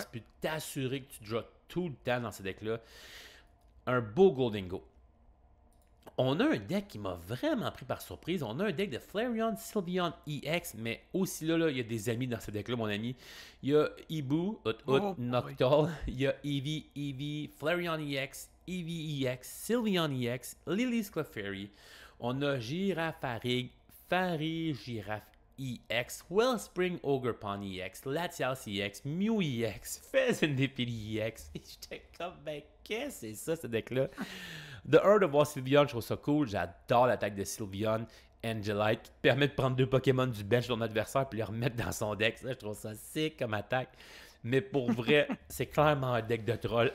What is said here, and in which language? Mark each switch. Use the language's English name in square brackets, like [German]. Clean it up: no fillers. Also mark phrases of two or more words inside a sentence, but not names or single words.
[French] Puis t'assurer que tu joues tout le temps dans ces decks-là. Un beau Goldingo. On a un deck qui m'a vraiment pris par surprise. On a un deck de Flareon, Sylveon, EX, mais aussi là, il y a des amis dans ce deck-là, mon ami. Il y a Ibu, Noctowl, il y a Eevee, Flareon EX, Eevee EX, Sylveon EX, Lily's Clefairy. On a Girafarig, Farigiraf EX, Wellspring Ogerpon EX, Latias EX, Mew EX, Fezandipity EX. Et j'étais comme, ben, qu'est-ce que c'est ça, ce deck-là? De un, de voir Sylveon, je trouve ça cool. J'adore l'attaque de Sylveon, Angelite, qui te permet de prendre 2 Pokémon du bench de ton adversaire puis les remettre dans son deck. Ça, je trouve ça sick comme attaque. Mais pour vrai, c'est clairement un deck de troll.